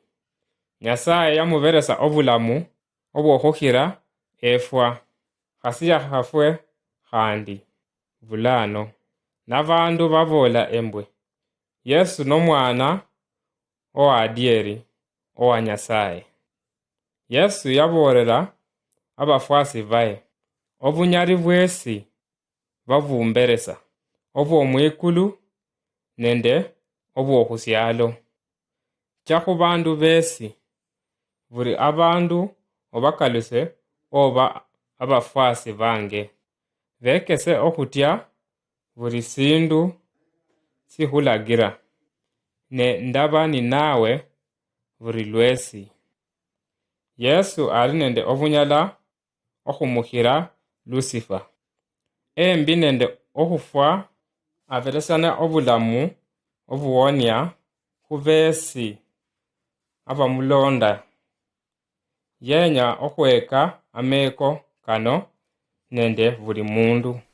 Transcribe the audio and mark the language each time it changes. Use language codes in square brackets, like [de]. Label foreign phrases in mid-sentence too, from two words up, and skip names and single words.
[luy] Nyasaye yamuberesa obulamu obwokhukhira efwa, khasiya khafwe khandi bulano. Nabandu babola embwe, Yesu n'omwana owa adieri owa Nyasaye. Yesu yaborera abafwasi baye, obunyari bwesi babumberesa, obw'omwikulu nende obw'okhusyalo. Chakhu bandu besi, buri abandu obakaluse oba abafwasi bange, bekese okhutya buri sindu sikhulagira, ne ndaba ni nawe buri lwesi. Yesu ari nende obunyala okhumukhira Lucifer. Embi nende okhufwa aberesana obulamu obuwonya khubesi abamulonda. Yenya okhweka ameko kano nende buli mundu.